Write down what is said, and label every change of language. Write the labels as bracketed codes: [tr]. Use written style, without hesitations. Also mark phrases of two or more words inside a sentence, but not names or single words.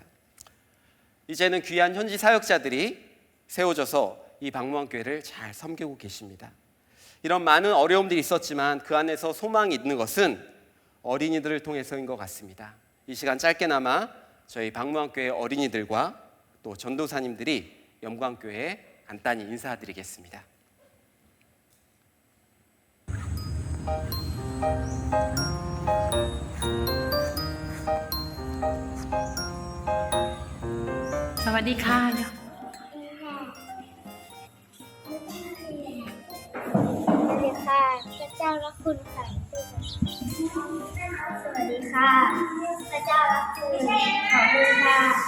[ko] 이제는 귀한 현지 사역자들이 세워져서 이 방무한교회를 잘 섬기고 계십니다. 이런 많은 어려움들이 있었지만 그 안에서 소망이 있는 것은 어린이들을 통해서인 것 같습니다. 이 시간 짧게나마 저희 방무한교회 어린이들과 또 전도사님들이 영광교회에 간단히 인사드리겠습니다. [th] 사와디카. สวัสดีค่ะพระเจ้ารักคุณค่ะสวัสดีค่ะพระเจ้ารักคุณขอบคุณค่ะ